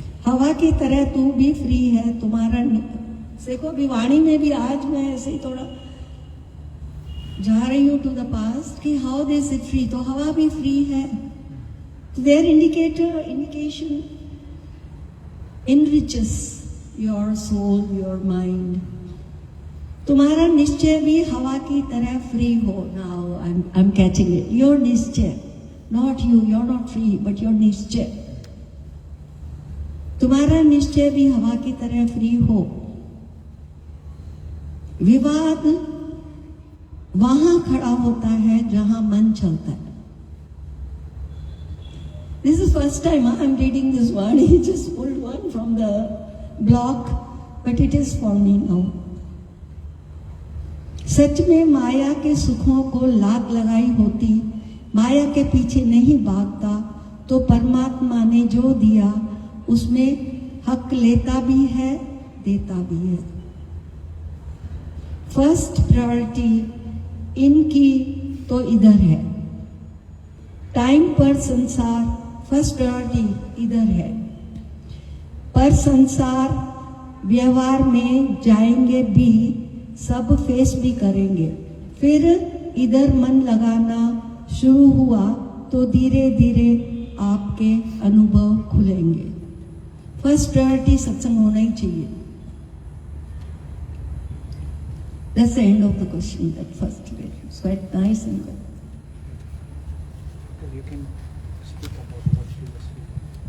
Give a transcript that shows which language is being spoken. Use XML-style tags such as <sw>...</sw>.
<hi>हवा की तरह तू भी फ्री है, तुम्हारा देखो भी वाणी में भी आज मैं ऐसे ही थोड़ा जा रही हूँ</hi> <en>to the past कि how this is free,</en> <hi>तो हवा भी फ्री है, there indication</hi> <en>enriches your soul, your mind.</en> <hi>तुम्हारा निश्चय भी हवा की तरह फ्री हो।</hi> <en>Now I'm catching it. Your निश्चय, not you, you're not free, but your निश्चय,</en> <hi>तुम्हारा निश्चय भी हवा की तरह फ्री हो। विवाद वहां खड़ा होता है जहां मन चलता है।</hi> <en>This is first time I'm reading this one. He just pulled one from the blog, but it is for me now.</en> <hi>सच में माया के सुखों को लाग लगाई होती, माया के पीछे नहीं भागता, तो परमात्मा ने जो दिया उसमें हक लेता भी है, देता भी है। फर्स्ट प्रायोरिटी इनकी तो इधर है, टाइम पर संसार, फर्स्ट प्रायोरिटी इधर है, पर संसार व्यवहार में जाएंगे भी, सब फेस भी करेंगे, फिर इधर मन लगाना शुरू हुआ तो धीरे धीरे आपके अनुभव खुलेंगे। फर्स्ट प्रायोरिटी सत्संग होना ही चाहिए।</hi> <en>That's the end of the question, that first bit. It's quite nice and good. You can speak about what you were speaking.</en>